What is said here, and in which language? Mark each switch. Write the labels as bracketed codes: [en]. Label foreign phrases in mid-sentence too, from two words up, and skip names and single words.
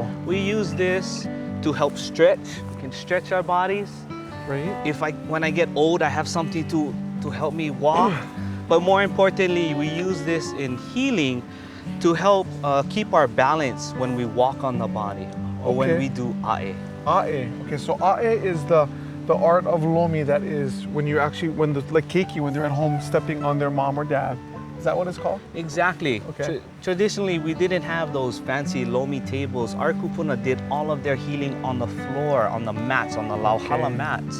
[en] We use this to help stretch. We can stretch our bodies. Right? When I get old, I have something to help me walk. But more importantly, we use this in healing to help keep our balance when we walk on the body or when we do a'e. A'e. Okay, so a'e is the art of lomi that is when like keiki, when they're at home stepping on their mom or dad. Is that what it's called? Exactly. Okay. Traditionally, we didn't have those fancy lomi tables. Our kupuna did all of their healing on the floor, on the mats, on the lauhala mats.